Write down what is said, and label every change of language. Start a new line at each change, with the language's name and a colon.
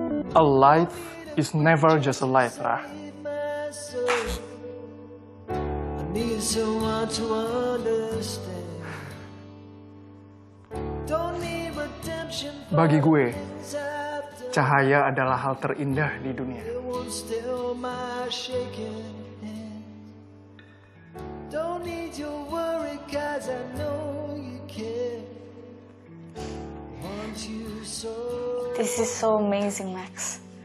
English: A light is never just a light, Ra. I need someone to understand. Don't need redemption.
Indonesian: Bagi gue, cahaya adalah hal terindah di dunia.
English: It won't still my shaking hand. Don't need your worry, 'cause I know you care. Want you so. This is so amazing, Max.